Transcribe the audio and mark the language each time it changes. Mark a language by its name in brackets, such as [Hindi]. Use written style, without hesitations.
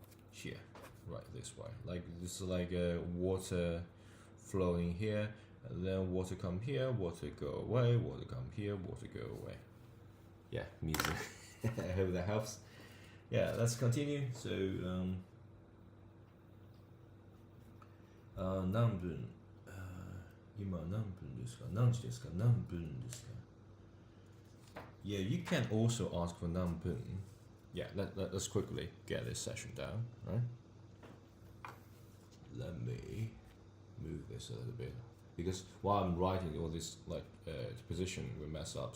[English] Here, right this way. Like this is like water flowing here, and then water come here, water go away, water come here, water go away. Yeah, mizu. I hope that helps. Yeah, let's continue. [Japanese] So, 何分、今何分ですか？何時ですか？何分ですか？ [English] Yeah, you can also ask for 何分. Yeah, let's quickly get this session down, right? Let me move this a little bit. Because while I'm writing all this, like, position will mess up.